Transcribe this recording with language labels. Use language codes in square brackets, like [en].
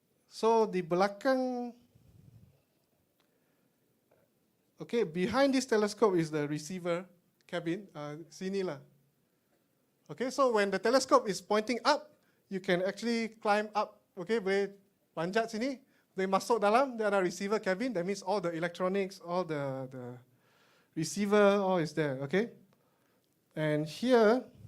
[en] So [ms] di belakang, [en] okay, behind this telescope is the receiver cabin. [ms] Sini lah. [en] Okay, so when the telescope is pointing up, you can actually climb up. [ms] Okay, boleh panjat sini, boleh masuk dalam. [en] There are receiver cabin. That means all the electronics, all the receiver, all is there. Okay, and here.